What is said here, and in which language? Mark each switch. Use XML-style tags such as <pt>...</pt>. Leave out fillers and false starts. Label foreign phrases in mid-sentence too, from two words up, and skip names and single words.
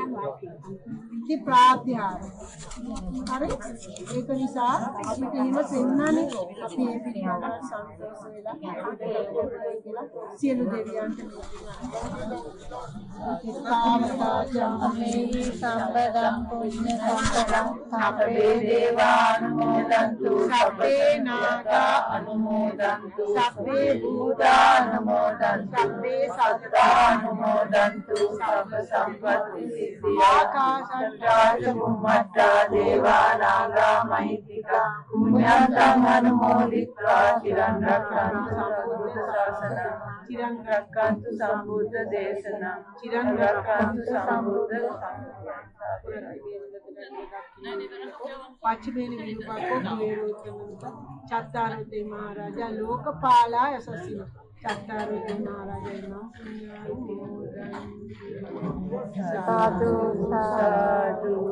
<si>ඉති ප්‍රාත්‍යහාර. හරි? ඒක නිසා අපිට එහෙම පෙන්නන්නේ අපි මේ පිළිබඳව සන්තෝෂ වෙලා කියලා සියලු දෙවියන්ට</si> <pi>සාමදාචම්මේ සම්පදං පුඤ්ඤ සම්පදං සබ්බේ දේවානුමෝදන්තු සබ්බේ නාගා අනුමෝදන්තු සබ්බේ භූතානුමෝදන්තු සබ්බේ සත්තා අනුමෝදන්තු සබ්බ සම්පත්ති සිද්ධියා ආකාශත්තා චුම්මත්තා දේවානාගා මහිත්‍තිකා පුඤ්ඤන්තං අනුමෝදිत्वा චිරන් රක්ඛන්තු සම්බුද්ධ ශාසනං චිරන් රක්ඛන්තු සම්බුද්ධ දේශනං චිරන් රක්ඛන්තු සම්බුද්ධ පච්චමේන විනුපක්ඛෝ කුවේරෝත්තමන්ත චත්තාරෝතේ මහරජා ලෝකපාලා යසසින චත්තාරෝතේ මහරජා නම් සාදු සාදු</pi>